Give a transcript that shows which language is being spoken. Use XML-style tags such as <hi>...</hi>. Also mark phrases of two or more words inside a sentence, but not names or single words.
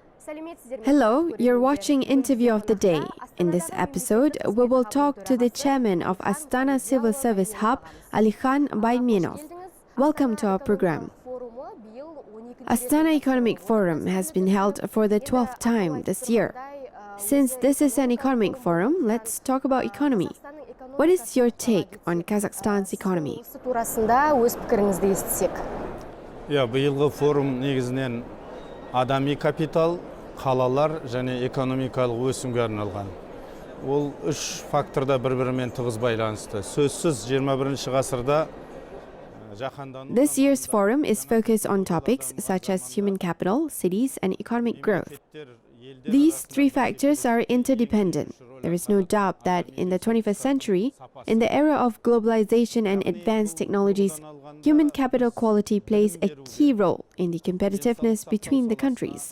<en>Hello, you're watching Interview of the Day. In this episode, we will talk to the chairman of Astana Civil Service Hub, Alikhan Baimenov. Welcome to our program. Astana Economic Forum has been held for the 12th time this year. Since this is an economic forum, let's talk about economy. What is your take on Kazakhstan's economy?</en> <kk>Биылғы форум негізінен адами капитал, қалалар және экономикалық өсімге арналған. Ол үш факторда бір-бірімен тығыз байланысты. Сөзсіз 21-ші ғасырда</kk> <en>This year's forum is focused on topics such as human capital, cities, and economic growth. These three factors are interdependent. There is no doubt that in the 21st century, in the era of globalization and advanced technologies, human capital quality plays a key role in the competitiveness between the countries.</en>